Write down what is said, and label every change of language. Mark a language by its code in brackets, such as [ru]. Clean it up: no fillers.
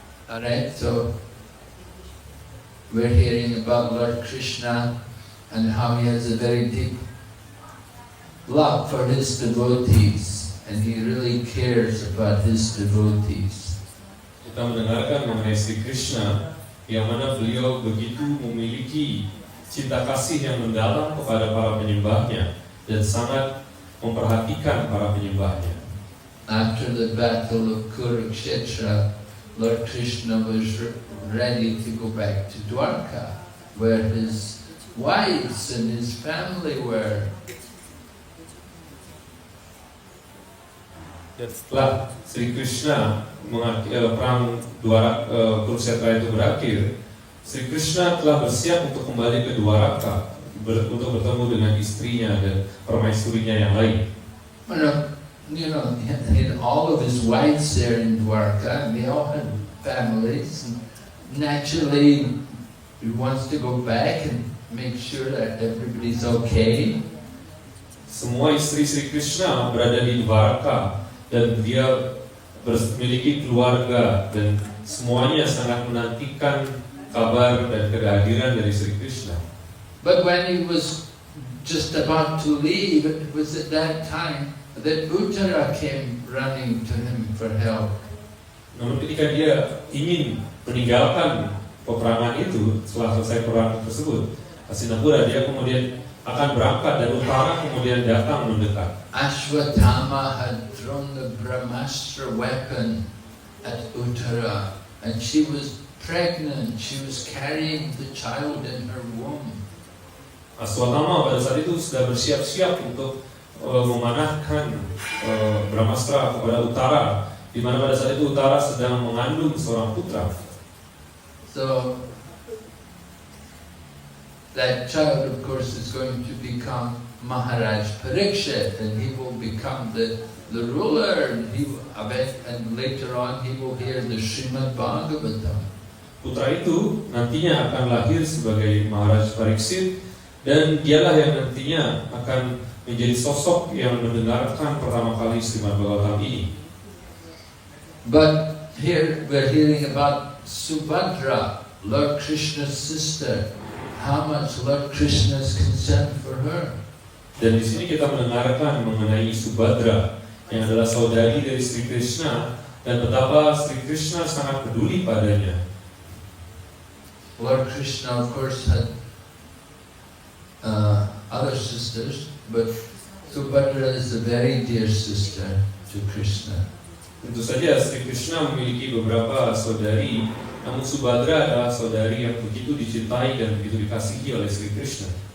[en] Alright, so we're hearing about Lord Krishna and how he has a very deep love for his devotees, and he really cares about his devotees. [id] Kita mendengarkan mengenai Sri Krishna yang mana beliau begitu memiliki cinta kasih yang mendalam kepada para penyembahnya dan sangat memperhatikan para penyembahnya. [en] After the battle of Kurukshetra, Lord Krishna was ready to go back to Dwarka, where his wives and his family were. [id] Dan setelah Sri Krishna perang Kurukshetra itu berakhir, Sri Krishna telah bersiap untuk kembali ke Dwaraka untuk bertemu dengan istrinya dan permaisurinya yang lain. [en] In all of his wives there in Dwarka, they all had families. And naturally, he wants to go back and make sure that everybody's okay. [id] Semua istri Sri Krishna berada di Dwaraka dan dia memiliki keluarga dan semuanya sangat menantikan kabar dan kehadiran dari Sri Krishna. [en] But when he was just about to leave, it was at that time that Uttara came running to him for help. [id] Namun ketika dia ingin meninggalkan peperangan itu, setelah selesai perang tersebut, Hastinapura, dia kemudian akan berangkat dan Uttara kemudian datang mendekat. [en] Ashwatthama had thrown the Brahmastra weapon at Uttara, and she was pregnant. She was carrying the child in her womb. [id] Ashwatthama pada saat itu sudah bersiap-siap untuk memanahkan Brahmastra kepada Uttara, di mana pada saat itu Uttara sedang mengandung seorang putra. [en] So that child, of course, is going to become Maharaj Parikshit, and he will become the ruler, and later on he will hear the Srimad Bhagavatam. [id] Putra itu nantinya akan lahir sebagai Maharaj Pariksit, Dan dialah yang nantinya akan menjadi sosok yang mendengarkan pertama kali Srimad Bhagavatam ini. [en] But here we're hearing about Subhadra, Lord Krishna's sister. How much Lord Krishna is concerned for her. [id] Dan di sini kita mendengarkan mengenai Subhadra yang adalah saudari dari Sri Krishna dan betapa Sri Krishna sangat peduli padanya. [en] Lord Krishna, of course, had other sisters, but Subhadra is a very dear sister to Krishna. [id] Tentu saja Sri Krishna memiliki beberapa saudari, namun Subhadra adalah saudari yang begitu dicintai dan begitu dikasihi oleh Sri Krishna.